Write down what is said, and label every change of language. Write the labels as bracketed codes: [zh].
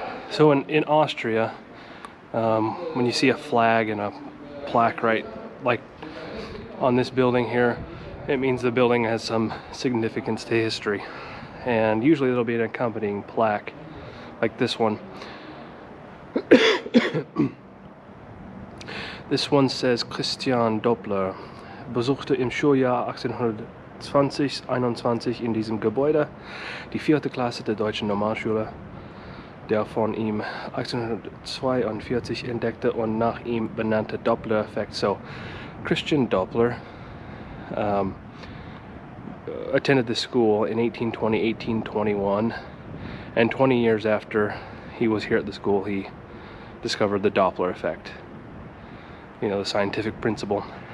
[en] So in Austria, when you see a flag and a plaque right like on this building here, it means the building has some significance to history, and usually there'll be an accompanying plaque like this one. This one says [de] Christian Doppler besuchte im Schuljahr 1820-21 in diesem Gebäude die 4. Klasse der deutschen Normalschule. Der von ihm 1842 entdeckte und nach ihm benannte Doppler-Effekt. [en] So Christian Doppler attended the school in 1820, 1821, and 20 years after he was here at the school, he discovered the Doppler effect, you know, the scientific principle.